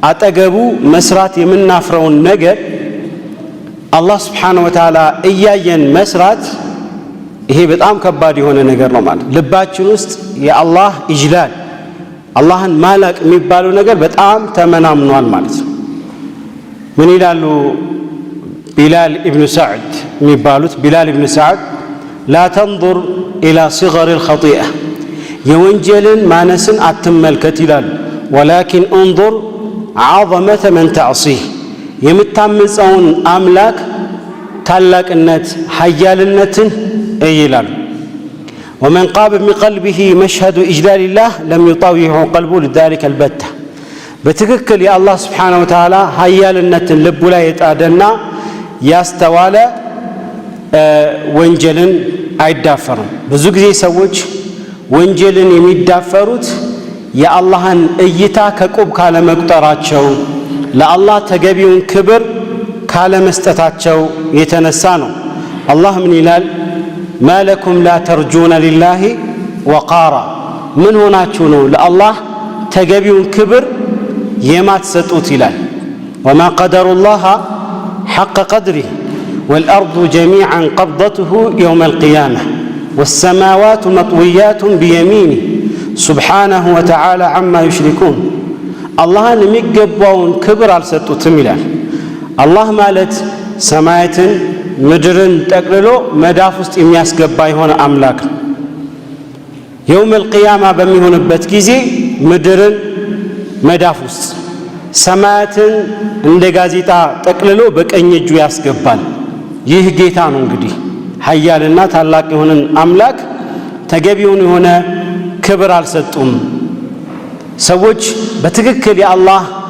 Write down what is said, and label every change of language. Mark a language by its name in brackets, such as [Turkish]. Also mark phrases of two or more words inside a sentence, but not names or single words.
[Amharic] አጠገቡ መስራት የምናፍረውን ነገር አላህ [Arabic] سبحانه وتعالى [Amharic] እያየን መስራት ይሄ በጣም ከባድ የሆነ ነገር ነው ማለት ልባችን ውስጥ የአላህ ኢጅላል አላህን ማላቅ የሚባለው ነገር በጣም ተመናምኗል ማለት ነው ምን ይላሉ ቢላል ኢብኑ ሰዕድ የሚባሉት ቢላል ኢብኑ ሰዕድ [Arabic] لا تنظر إلى صغر الخطيئة [Amharic] የወንጀልን ማነስን አትመልከት ይላሉ [Arabic] ولكن انظر عظمة من تعصيه [Amharic] የምታምፀውን አምላክ ታላቅነት ኃያልነትን ይላሉ [Arabic] ومن قاب من قلبه مشهد إجلال الله لم يطاوعه قلبه لذلك البتة [Amharic] በትክክል የአላህ [Arabic] سبحانه وتعالى [Amharic] ኃያልነትን ልቡ ላይ የጣደና ያስተዋለ ወንጀልን አይዳፈርም ብዙ ጊዜ ሰዎች ወንጀልን የሚዳፈሩት የአላህን እይታ ከቁብ ካለ መቁጠራቸው ለአላህ ተገቢውን ክብር ካለ መስጠታቸው የተነሳ ነው አላህ ምን ይላል [Arabic] ما لكم لا ترجون لله وقارا من [Amharic] ሆናችሁ ነው ለአላህ ተገቢውን ክብር የማትሰጡት ይላል [Arabic] وما قدر الله حق قدره والأرض جميعا قبضته يوم القيامة والسماوات مطويات بيمينه سبحانه وتعالى عما يشركون الله [Amharic] የሚገባውን ክብር አልሰጡትም ይላል አላህ ማለት ሰማያትን ምድርን ጠቅልሎ መዳፍ ውስጥ የሚያስገባ የሆነ አምላክ ነው [Arabic] يوم القيامة [Amharic] በሚሆንበት ጊዜ ምድርን መዳፍ ውስጥ ሰማያትን እንደ ጋዜጣ ጠቅልሎ በቀኝ እጁ ያስገባል ይህ ጌታ ነው እንግዲህ ኃያልና ታላቅ የሆነን አምላክ ተገቢውን የሆነ ክብር አልሰጡም ሰዎች በትክክል የአላህ